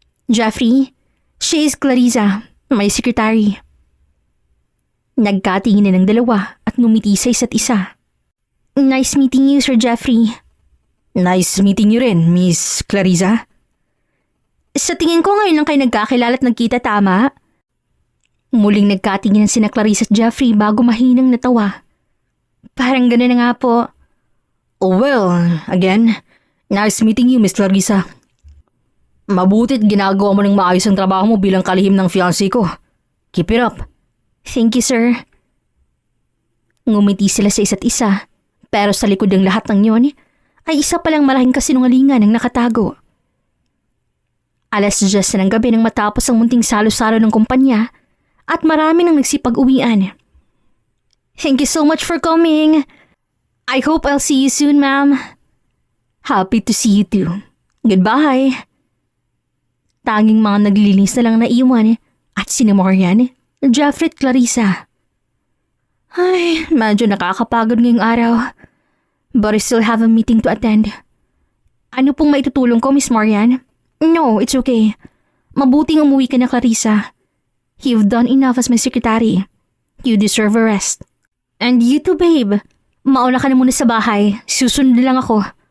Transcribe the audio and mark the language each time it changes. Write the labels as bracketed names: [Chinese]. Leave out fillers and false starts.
[English] Jeffrey, she is Clarissa, my secretary. [Filipino] Nagkatingin na ng dalawa at ngumiti sa isa't isa. [English] Nice meeting you, Sir Jeffrey. Nice meeting you rin, Miss Clarissa. [Filipino] Sa tingin ko ngayon lang kayo nagkakilala at nagkita, tama? Muling nagkatingin sina Clarissa at Jeffrey bago mahinang natawa. Parang gano'n na nga po. [English] Oh well, again, nice meeting you, Miss Clarissa. [Filipino] Mabuti't ginagawa mo ng maayos ang trabaho mo bilang kalihim ng fiancé ko. [English] Keep it up. Thank you, sir. [Filipino] Ngumiti sila sa isa't isa, pero sa likod ng lahat ng yon ay isa palang malaking kasinungalingan ang nakatago. 10:00 na ng gabi nang matapos ang munting salo-salo ng kumpanya at marami nang nagsipag-uwian. Thank you so much for coming. I hope I'll see you soon, ma'am. [English] Happy to see you too. Goodbye. [Filipino] Tanging mga naglilinis na lang naiwan at sina Marian, Jeffrey at Clarissa. Ay, medyo nakakapagod ngayong araw. [English] But I still have a meeting to attend. [Filipino] Ano pong maitutulong ko, Miss Marian? [English] No, it's okay. [Filipino] Mabuting umuwi ka na, Clarissa. [English] You've done enough as my secretary. You deserve a rest. And you too, babe. [Filipino] Mauna ka na muna sa bahay. Susunod lang ako.